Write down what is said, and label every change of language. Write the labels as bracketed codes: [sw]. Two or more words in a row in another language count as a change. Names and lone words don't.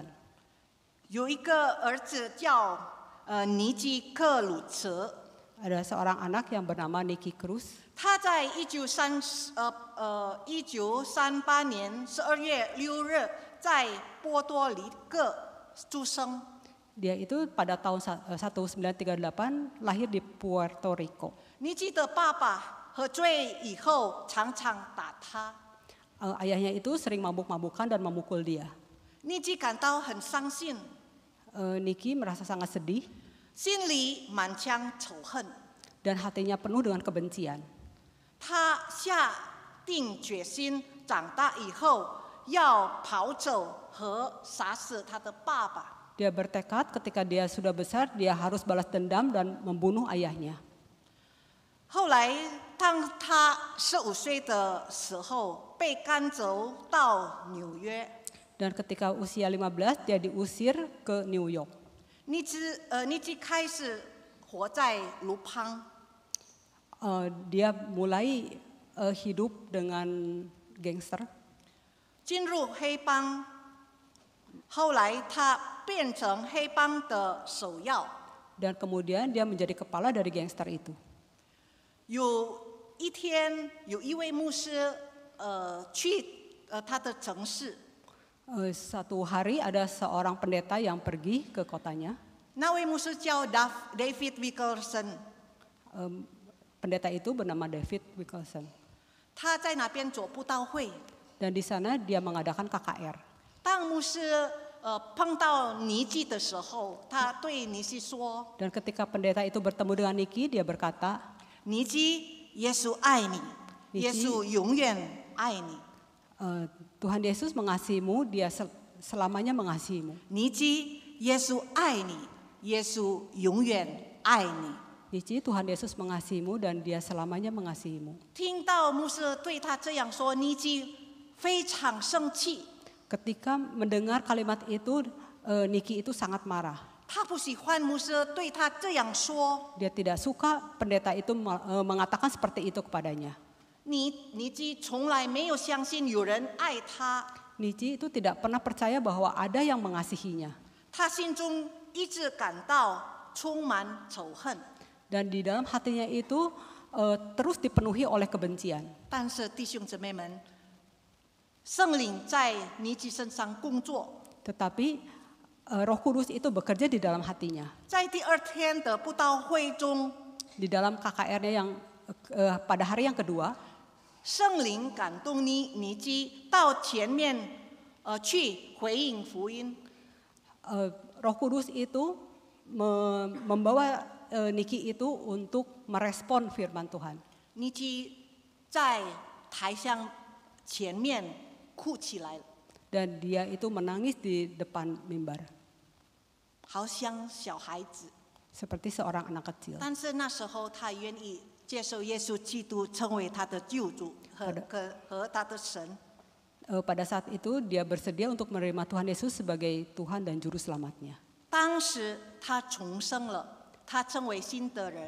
[zh] 有一个儿子叫尼基克鲁茨， [id] Ada seorang anak yang bernama Nicky Cruz. [zh] 他在1938年12月6日在波多黎各出生。 [id] Dia itu pada tahun 1938 lahir di Puerto Rico. [zh] 尼基的爸爸喝醉以后常常打他， [id] Ayahnya itu sering mabuk-mabukan dan memukul dia. [zh] 尼基感到很伤心， [id] Nicky merasa sangat sedih [zh] 心里满腔仇恨。 [id] dan hatinya penuh dengan kebencian. [zh] 他下定决心，长大以后要跑走和杀死他的爸爸。 [id] Dia bertekad ketika dia sudah besar dia harus balas dendam dan membunuh ayahnya. [zh] 后来，当他15岁的时候，被赶走到纽约。 [id] Dan ketika usia 15 dia diusir ke New York. [zh] 尼基开始活在卢邦。 [id] Dia mulai hidup dengan gangster. [zh] 进入黑帮，后来他变成黑帮的首要。 [id] Dan kemudian dia menjadi kepala dari gangster itu. [zh] 有一天，有一位牧师去他的城市， [id] Satu hari ada seorang pendeta yang pergi ke kotanya. [zh] 那位牧师叫 David Wilkerson， [id] Pendeta itu bernama David Wilkerson. [zh] 他在那边做布道会。 [id] Dan di sana dia mengadakan KKR. [zh] 当牧师碰到尼基的时候，他对尼基说 [id] Dan ketika pendeta itu bertemu dengan Nicky, dia berkata,：“ [zh] 尼基，耶稣爱你，尼基耶稣永远爱你。 [id] Tuhan Yesus mengasihimu, dia selamanya mengasihimu. [zh] 尼基，耶稣爱你，耶稣永远爱你。” [id] Nicky, Tuhan Yesus mengasihimu dan dia selamanya mengasihimu. [zh] 听到牧师对他这样说，尼基非常生气， [id] Ketika mendengar kalimat itu, Nicky itu sangat marah. [zh] 他不喜欢牧师对他这样说。 [id] Dia tidak suka pendeta itu mengatakan seperti itu kepadanya. [zh] 尼基从来没有相信有人爱他， [id] Nicky itu tidak pernah percaya bahwa ada yang mengasihinya. [zh] 他心中一直感到充满仇恨。 [id] Dan di dalam hatinya itu terus dipenuhi oleh kebencian. [zh] 但是弟兄姊妹们，圣灵在尼基身上工作， [id] Tetapi Roh Kudus itu bekerja di dalam hatinya. [zh] 在第二天的布道会中， [id] Di dalam KKR-nya yang pada hari yang kedua, [zh] 圣灵感动尼基到前面去回应福音。 [id] Roh Kudus itu membawa Nicky itu untuk merespon firman Tuhan. [zh] 尼基在台上前面哭起来了， [id] Dan dia itu menangis di depan mimbar [zh] 好像小孩子。 [id] seperti seorang anak kecil. [zh] 但是那时候他愿意接受耶稣基督成为他的救主和他的神。 [id] Pada saat itu dia bersedia untuk menerima Tuhan Yesus sebagai Tuhan dan Juru Selamatnya. [zh] 当时他重生了，他成为新的人。